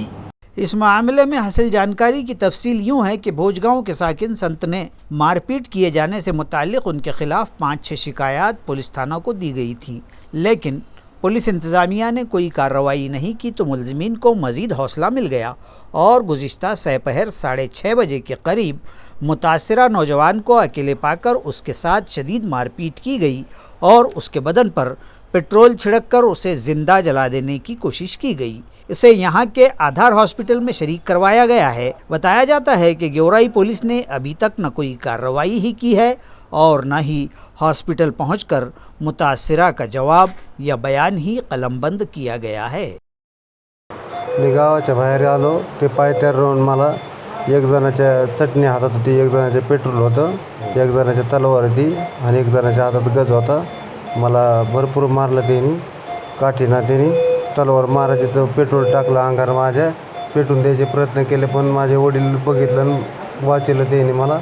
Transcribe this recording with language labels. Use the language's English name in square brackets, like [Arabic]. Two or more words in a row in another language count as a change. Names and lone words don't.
[Urdu] اس معاملے میں حاصل جانکاری کی تفصیل یوں ہے کہ بھوج گاؤں کے ساکن سنت نے مار پیٹ کیے جانے سے متعلق ان کے خلاف 5-6 شکایات پولیس تھانہ کو دی گئی تھی، لیکن پولیس انتظامیہ نے کوئی کارروائی نہیں کی تو ملزمین کو مزید حوصلہ مل گیا اور گزشتہ سپہر 6:30 بجے کے قریب متاثرہ نوجوان کو اکیلے پا کر اس کے ساتھ شدید مار پیٹ کی گئی اور اس کے بدن پر پیٹرول چھڑک کر اسے زندہ جلا دینے کی کوشش کی گئی۔ اسے یہاں کے آدھار ہاسپٹل میں شریک کروایا گیا ہے۔ بتایا جاتا ہے کہ گیورائی پولیس نے ابھی تک نہ کوئی کارروائی ہی کی ہے اور نہ ہی ہاسپٹل پہنچ کر متاثرہ کا جواب یا بیان ہی قلم بند کیا گیا ہے۔ [Marathi] गावाच्या बाहेर आलो ते पायथ्यावर राहून मला एक जणाच्या चटणी हातात होती, एक जणाचे पेट्रोल होतं, एक जणाच्या तलवार होती आणि एक जणाच्या हातात गज होता। मला भरपूर मारलं त्यांनी, काठीनं त्यांनी तलवार मारायची तर पेट्रोल टाकलं अंगावर माझ्या, पेटून द्यायचे प्रयत्न केले पण माझे वडील बघितलं आणि वाचलं त्यांनी मला।